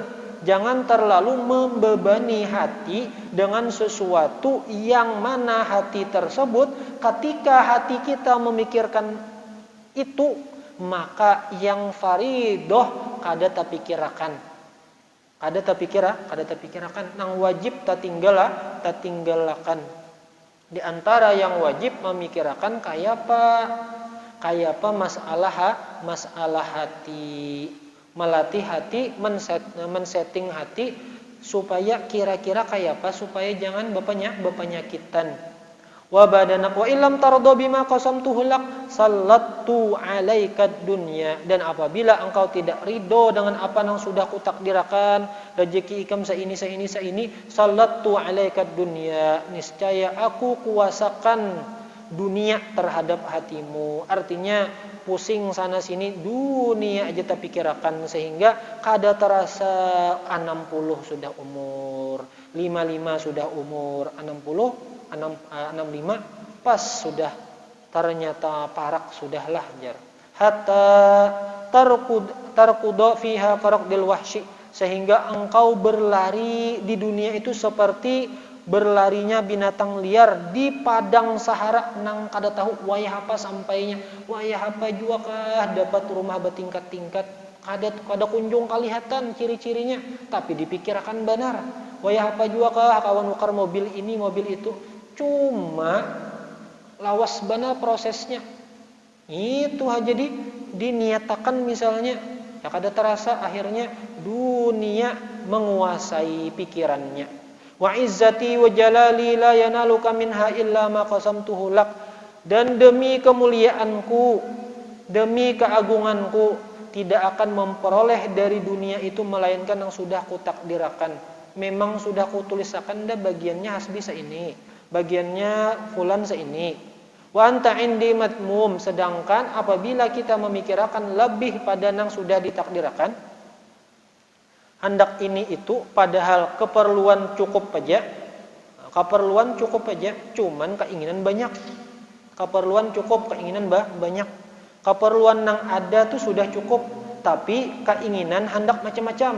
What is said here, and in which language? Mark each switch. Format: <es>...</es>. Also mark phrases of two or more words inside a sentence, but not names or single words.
<id>Jangan terlalu membebani hati dengan sesuatu yang mana hati tersebut ketika hati kita memikirkan itu, maka yang faridoh kada terpikirkan</id> <bjn>nang wajib tatinggalakan.</bjn> <id>Di antara yang wajib memikirkan kayak apa masalah hati, melatih hati, men-setting hati supaya kira-kira kayak apa supaya jangan berpenyakitan.</id> <ar>وبعدانك وإن لم ترض بما قسمته لك سلطت عليك الدنيا.</ar> <id>Dan apabila engkau tidak ridho dengan apa yang sudah kutakdirkan,</id> <bjn>rezeki ikam saini,</bjn> <ar>سلطت عليك الدنيا,</ar> <id>niscaya aku kuasakan dunia terhadap hatimu. Artinya pusing sana sini dunia aja terpikirkan sehingga kada terasa 60 sudah umur, 55 sudah umur, 65 pas sudah ternyata</id> <bjn>parak sudahlah jar.</bjn> <ar>حتى تركض فيها ركض الوحش,</ar> <id>sehingga engkau berlari di dunia itu seperti berlarinya binatang liar di padang Sahara</id> <bjn>nang kada tahu wayah apa sampainya, wayah apa jua kah dapat rumah bertingkat-tingkat, kada kunjung kelihatan ciri-cirinya, tapi dipikirkan benar. Wayah apa jua kah kawan ukar mobil ini mobil itu, cuma lawas benar prosesnya. Itu aja diniatakan misalnya, ya kada terasa akhirnya dunia menguasai pikirannya.</bjn> <ar>وعزتي وجلالي لا ينالك منها إلا ما قسمته لك.</ar> <id>Dan demi kemuliaanku, demi keagunganku, tidak akan memperoleh dari dunia itu melainkan yang sudah kutakdirkan.</id> <bjn>Memang sudah kutulisakan dah bagiannya hasbi ini, bagiannya fulan seini.</bjn> <ar>وأنت عندي مذموم,</ar> <id>sedangkan apabila kita memikirkan lebih pada yang sudah ditakdirkan, hendak ini itu padahal keperluan cukup aja, Keperluan cukup aja, cuman keinginan banyak. Keperluan cukup, keinginan banyak. Keperluan yang ada tuh sudah cukup, tapi keinginan hendak macam-macam.</id>